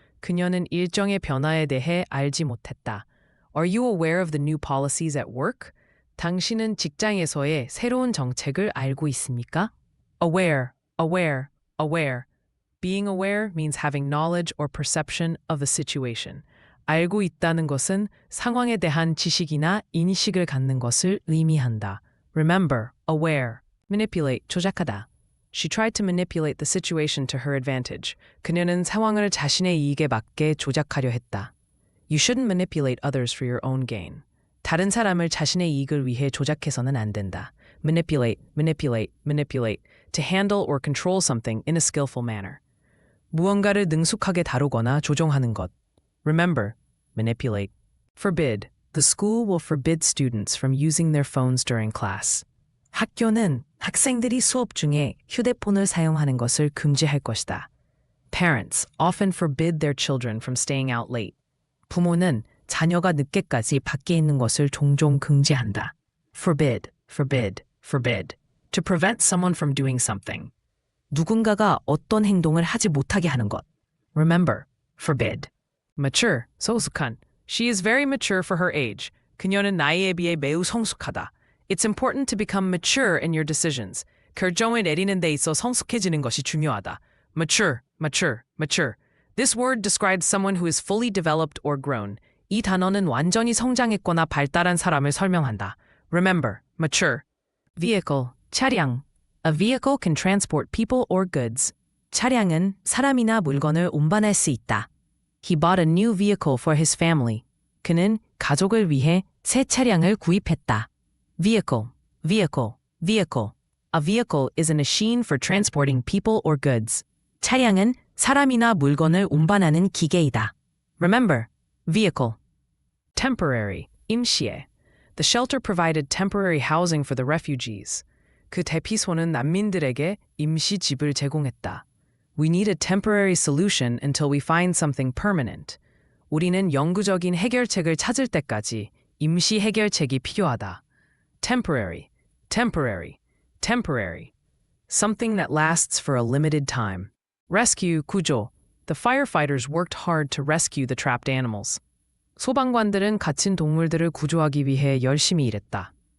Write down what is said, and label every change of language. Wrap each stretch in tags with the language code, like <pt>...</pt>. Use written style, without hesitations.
<ko>그녀는 일정의 변화에 대해 알지 못했다.</ko> <en>Are you aware of the new policies at work?</en> <ko>당신은 직장에서의 새로운 정책을 알고 있습니까?</ko> <en>Aware, aware, aware. Being aware means having knowledge or perception of a situation.</en> <ko>알고 있다는 것은 상황에 대한 지식이나 인식을 갖는 것을 의미한다.</ko> <en>Remember, aware. Manipulate, 조작하다. She tried to manipulate the situation to her advantage.</en> <ko>그녀는 상황을 자신의 이익에 맞게 조작하려 했다.</ko> <en>You shouldn't manipulate others for your own gain.</en> <ko>다른 사람을 자신의 이익을 위해 조작해서는 안 된다.</ko> <en>Manipulate, manipulate, manipulate. To handle or control something in a skillful manner.</en> <ko>무언가를 능숙하게 다루거나 조종하는 것.</ko> <en>Remember, manipulate. Forbid. The school will forbid students from using their phones during class.</en> <ko>학교는 학생들이 수업 중에 휴대폰을 사용하는 것을 금지할 것이다.</ko> <en>Parents often forbid their children from staying out late.</en> <ko>부모는 자녀가 늦게까지 밖에 있는 것을 종종 금지한다.</ko> <en>Forbid, forbid, forbid. To prevent someone from doing something.</en> <ko>누군가가 어떤 행동을 하지 못하게 하는 것.</ko> <en>Remember, forbid. Mature, 성숙한. She is very mature for her age.</en> <ko>그녀는 나이에 비해 매우 성숙하다.</ko> <en>It's important to become mature in your decisions.</en> <ko>결정을 내리는 데 있어 성숙해지는 것이 중요하다.</ko> <en>Mature, mature, mature. This word describes someone who is fully developed or grown.</en> <ko>이 단어는 완전히 성장했거나 발달한 사람을 설명한다.</ko> <en>Remember, mature. Vehicle, 차량. A vehicle can transport people or goods.</en> <ko>차량은 사람이나 물건을 운반할 수 있다.</ko> <en>He bought a new vehicle for his family.</en> <ko>그는 가족을 위해 새 차량을 구입했다.</ko> <en>Vehicle, vehicle, vehicle. A vehicle is a machine for transporting people or goods.</en> <ko>차량은 사람이나 물건을 운반하는 기계이다.</ko> <en>Remember, vehicle. Temporary, 임시에. The shelter provided temporary housing for the refugees.</en> <ko>그 대피소는 난민들에게 임시 집을 제공했다.</ko> <en>We need a temporary solution until we find something permanent.</en> <ko>우리는 영구적인 해결책을 찾을 때까지 임시 해결책이 필요하다.</ko> <en>Temporary, temporary, temporary. Something that lasts for a limited time. Rescue, 구조. The firefighters worked hard to rescue the trapped animals.</en> <ko>소방관들은 갇힌 동물들을 구조하기 위해 열심히 일했다.</ko>